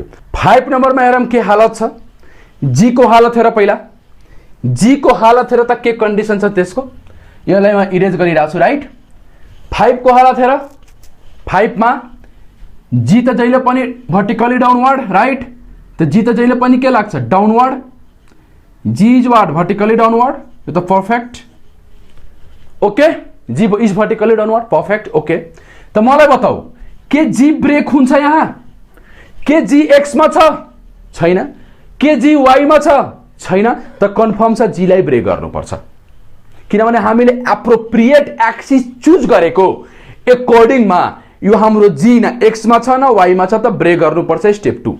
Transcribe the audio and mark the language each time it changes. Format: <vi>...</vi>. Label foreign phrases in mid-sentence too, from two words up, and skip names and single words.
<ne>5 नम्बरमा हेरौँ के हालत छ जी को हालत हेर पहिला जी को हालत हेर त के कन्डिसन छ त्यसको यसलाई म इरेज गरिरहेको छु राइट। 5 को हालत हेर 5 मा जी त जहिले पनि</ne> <en>vertically downward right</en> <ne>त जी त जहिले पनि के लाग्छ</ne> <en>downward G is what vertically downward</en> <ne>यो त</ne> <en>perfect okay G is vertically downward perfect okay.</en> <ne>त मलाई बताऊ के जी ब्रेक हुन्छ यहाँ के जी एक्स मा छ छैन के जी वाई मा छ छैन त कन्फर्म छ जी लाई ब्रेक गर्नुपर्छ किनभने हामीले</ne> <en>appropriate axis</en> <ne>चुज गरेको अकॉर्डिङमा यो हाम्रो जी न एक्स मा छ न वाई मा छ त ब्रेक गर्नुपर्छ स्टेप 2।</ne>